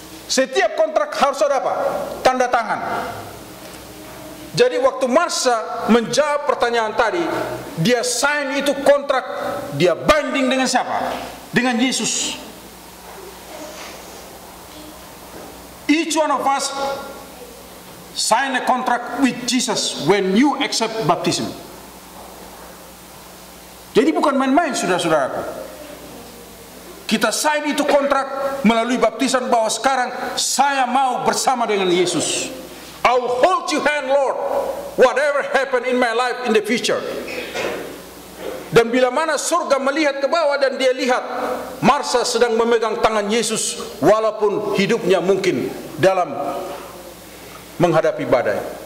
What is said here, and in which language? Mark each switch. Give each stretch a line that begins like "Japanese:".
Indonesian: Setiap kontrak harus ada apa? Tanda tangan. Jadi waktu Marsa menjawab pertanyaan tadi, dia sign itu kontrak, dia binding dengan siapa? Dengan Yesus.
English: Each one of us sign a contract with Jesus when you accept baptism.
Indonesian: Jadi bukan main-main, saudara-saudaraku. Kita sign itu kontrak melalui baptisan bahwa sekarang saya mau bersama dengan Yesus.
English: I will hold your hand, Lord, whatever happen in my life in the future.
Indonesian: Dan bila mana surga melihat ke bawah dan dia lihat Marsa sedang memegang tangan Yesus, walaupun hidupnya mungkin dalam menghadapi badai.